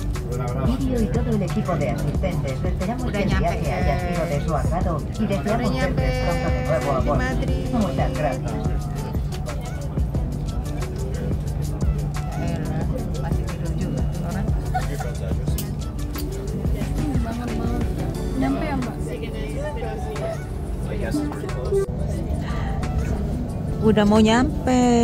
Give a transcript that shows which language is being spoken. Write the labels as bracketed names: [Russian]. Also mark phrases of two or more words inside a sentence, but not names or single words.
[Spanish] Irio y todo el equipo de asistentes esperamos que el viaje haya sido de su agrado y deseamos verles pronto de nuevo a bordo. Muchas gracias. [Indonesian] Masih tidur juga orang. Nyampe ya Mbak? Udah mau nyampe.